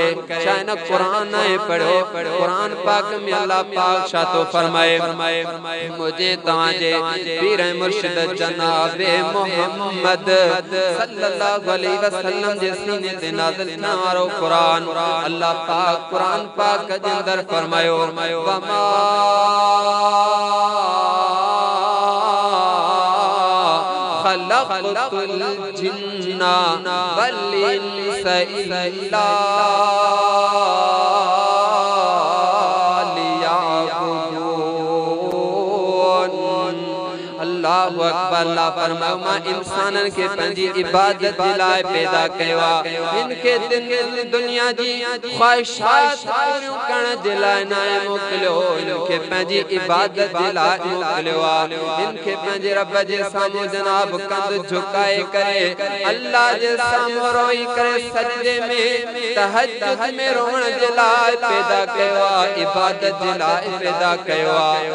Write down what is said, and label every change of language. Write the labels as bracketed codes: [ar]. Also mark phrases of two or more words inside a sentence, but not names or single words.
[sd] छा हिन क़ुरान आहे पढ़ो, क़ुरान पाक में अल्लाह पाक छा थो फरमाए, मुझे तव्हांजे पीर मुर्शिद जनाब मोहम्मद [ar] صلى الله عليه وسلم [sd] जे सीने ते नाज़िल थियण वारो क़ुरान, अल्लाह पाक क़ुरान पाक जे अंदर फरमायो [ar] وما خلقت الجن والإنس إلا الله أكبر. [sd] अल्लाह फरमायो मां इंसानन के पंहिंजी इबादत जे लाइ पैदा कयो आहे, इनके दुनिया जी ख्वाहिशात पूरियूं करण जे लाइ न मोकिलियो, इनके पंहिंजी इबादत जे लाइ मोकिलियो आहे। इनके पंहिंजे रब जे साम्हूं जनाब कंध झुकाए करे अल्लाह जे साम्हूं रोई करे सजदे में तहज्जुद में रोवण जे लाइ पैदा कयो आहे, इबादत जे लाइ पैदा कयो आहे।